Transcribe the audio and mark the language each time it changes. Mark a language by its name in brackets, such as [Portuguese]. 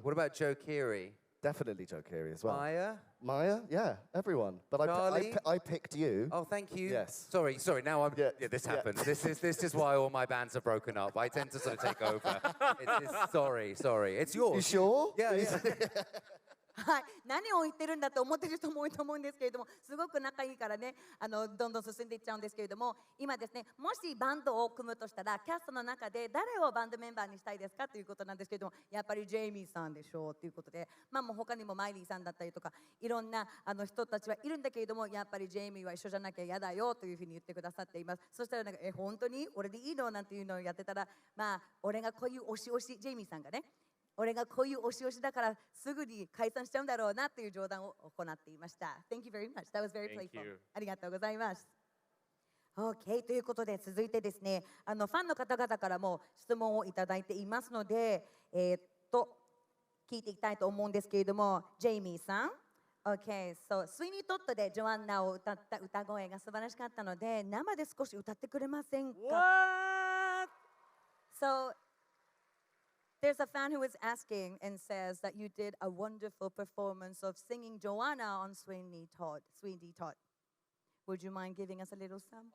[English] What about Joe Keery? Definitely Joe Keery as well. Maya? Maya? Yeah, everyone. But Charlie? I picked you. Oh, thank you. Yes. Sorry. Now I'm. Yeah, Yeah, this yeah. happens. This is why all my bands are broken up. I tend to sort of take over. Sorry. It's yours. You sure? Yeah. [Japanese] はい、何を言ってるんだと思ってる人も多いと思うんですけれども、すごく仲いいからね、どんどん進んでいっちゃうんですけれども、今ですね、もしバンドを組むとしたら、キャストの中で誰をバンドメンバーにしたいですかということなんですけれども、やっぱりジェイミーさんでしょうということで、もう他にもマイリーさんだったりとか、いろんな人たちはいるんだけれども、やっぱりジェイミーは一緒じゃなきゃ嫌だよというふうに言ってくださっています。そしたらなんか、本当に俺でいいのなんていうのをやってたら、俺がこういう推し推し、ジェイミーさんがね、俺がこういう推し推しだからすぐに解散しちゃうんだろうなという冗談を行っていました。 [English] Thank you very much. That was very Thank playful. you. [Japanese] ありがとうございます。OK ということで続いてですね、ファンの方々からも質問をいただいていますので、聞いていきたいと思うんですけれども、ジェイミーさん。 OK、スイニートットでジョアンナを歌った歌声が素晴らしかったので、生で少し歌ってくれませんか？ [English] What? There's a fan who is asking and says that you did a wonderful performance of singing Joanna on Sweeney Todd. Would you mind giving us a little some?